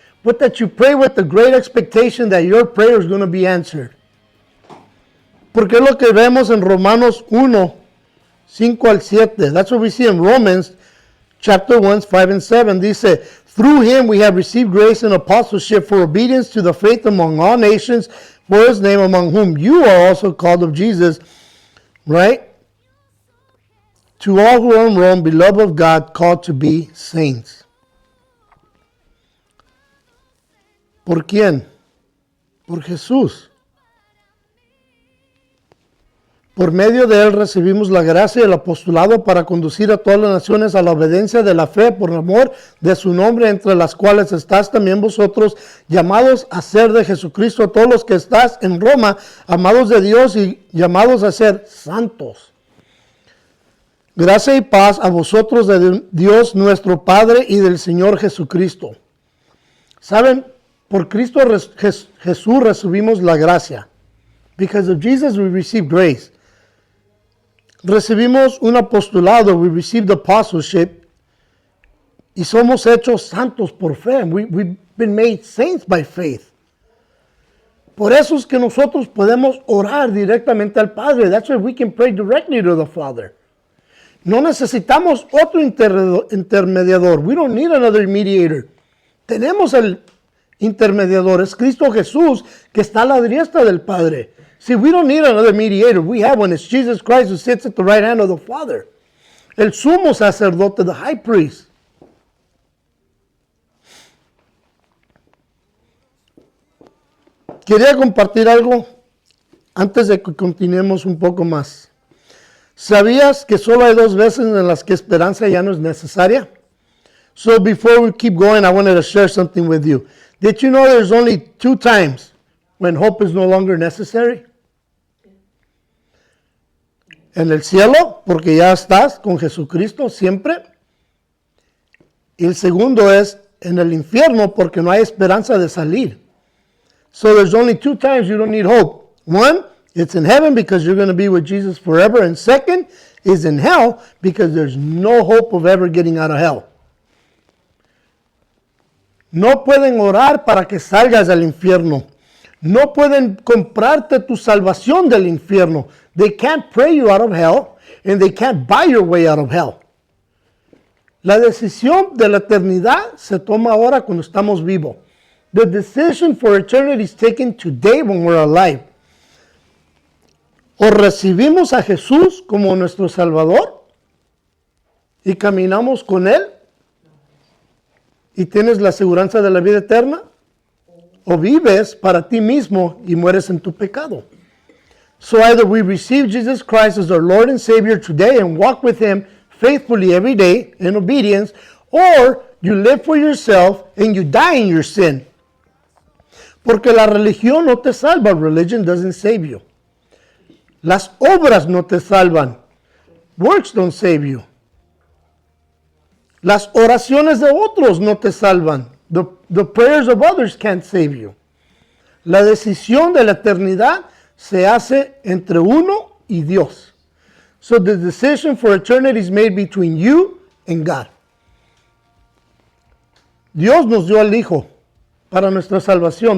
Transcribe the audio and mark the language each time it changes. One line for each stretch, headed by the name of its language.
English: But that you pray with the great expectation that your prayer is going to be answered.
Spanish: Porque es lo que vemos en Romanos 1, 5 al 7.
English: That's what we see in Romans chapter 1, 5 and 7. Dice, through him we have received grace and apostleship for obedience to the faith among all nations, for his name, among whom you are also called of Jesus. Right? To all who are in Rome, beloved of God, called to be saints.
Spanish: ¿Por quién? Por Jesús. Por medio de él recibimos la gracia y el apostolado para conducir a todas las naciones a la obediencia de la fe por amor de su nombre, entre las cuales estás también vosotros, llamados a ser de Jesucristo, todos los que estás en Roma, amados de Dios y llamados a ser santos. Gracia y paz a vosotros de Dios nuestro Padre y del Señor Jesucristo. ¿Saben? Por Cristo Jesús recibimos la gracia.
English: Because of Jesus we receive grace.
Spanish: Recibimos un apostolado,
English: we received apostleship,
Spanish: y somos hechos santos por fe.
English: We've been made saints by faith.
Spanish: Por eso es que nosotros podemos orar directamente al Padre.
English: That's why we can pray directly to the Father.
Spanish: No necesitamos otro intermediador.
English: We don't need another mediator.
Spanish: Tenemos el intermediador, es Cristo Jesús, que está a la diestra del Padre.
English: See, we don't need another mediator. We have one. It's Jesus Christ who sits at the right hand of the Father.
Spanish: El sumo sacerdote,
English: the high priest.
Spanish: Quería compartir algo antes de que continuemos un poco más. ¿Sabías que solo hay 2 veces en las que esperanza ya no es necesaria?
English: So before we keep going, I wanted to share something with you. Did you know there's only 2 times when hope is no longer necessary?
Spanish: En el cielo, porque ya estás con Jesucristo siempre. Y el segundo es en el infierno, porque no hay esperanza de salir.
English: So there's only 2 times you don't need hope. One, it's in heaven because you're going to be with Jesus forever. And second is in hell because there's no hope of ever getting out of hell.
Spanish: No pueden orar para que salgas del infierno. No pueden comprarte tu salvación del infierno.
English: They can't pray you out of hell, and they can't buy your way out of hell.
Spanish: La decisión de la eternidad se toma ahora cuando estamos vivos.
English: The decision for eternity is taken today when we're alive.
Spanish: O recibimos a Jesús como nuestro Salvador y caminamos con Él y tienes la aseguranza de la vida eterna, o vives para ti mismo y mueres en tu pecado.
English: So either we receive Jesus Christ as our Lord and Savior today and walk with Him faithfully every day in obedience, or you live for yourself, and you die in your sin.
Spanish: Porque la religión no te salva.
English: Religion doesn't save you.
Spanish: Las obras no te salvan.
English: Works don't save you.
Spanish: Las oraciones de otros no te salvan.
English: The prayers of others can't save you.
Spanish: La decisión de la eternidad se hace entre uno y Dios.
English: So the decision for eternity is made between you and God.
Spanish: Dios nos dio al Hijo para nuestra salvación.